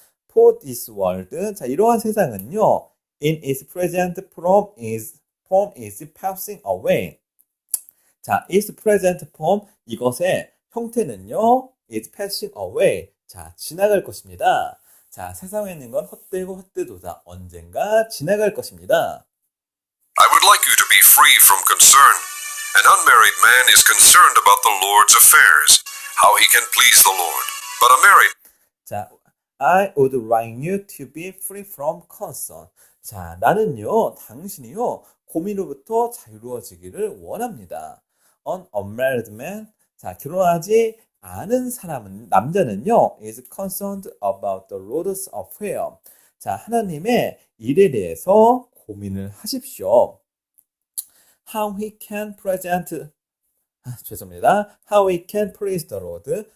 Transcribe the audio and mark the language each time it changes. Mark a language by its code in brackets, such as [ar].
[en] For this world. 자, [ko] 이러한 세상은요, [en] in its present form is passing away. 자, its present form, [ko] 이것의 형태는요, [en] is passing away. [ko] 자, 지나갈 것입니다. 자, 세상에 있는 건 헛되고 헛되도다. 언젠가 지나갈 것입니다. [en] I would like you to be free from concern. An unmarried man is concerned about the Lord's affairs, how he can please the Lord. But a married 자, I would like you to be free from concern. [ko] 자, 나는요, 당신이요, 고민으로부터 자유로워지기를 원합니다. [en] An unmarried man, 자, [ko] 결혼하지 않은 사람은, 남자는요, [en] is concerned about the Lord's affair. [ko] 자, 하나님의 일에 대해서 고민을 하십시오. [en] How he can [ko] 죄송합니다. [en] How he can please the Lord.